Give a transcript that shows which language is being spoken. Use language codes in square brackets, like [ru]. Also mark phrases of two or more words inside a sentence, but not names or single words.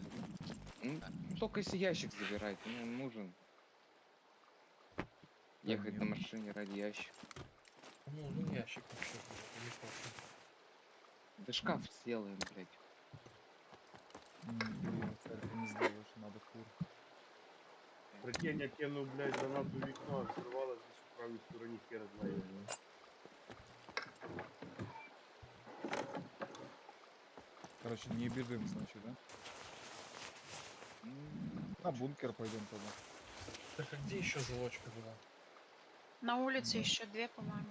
[ru] Ну, только если ящик забирать, ну, нужен. Ехать на машине ради ящика. Ну, ну ящик вообще, блядь, не похуй. Да шкаф сделаем, блядь. Блин, царь, ты не сделаешь, надо кур. [uk] Прикинь, я кинув, блядь, гранату в вікно, взорвалась десь у правій стороні, хер знає. [ru] Короче, не бежим, значит, да? На бункер пойдем тогда. Так, а где еще залочка была? На улице еще 2, по-моему.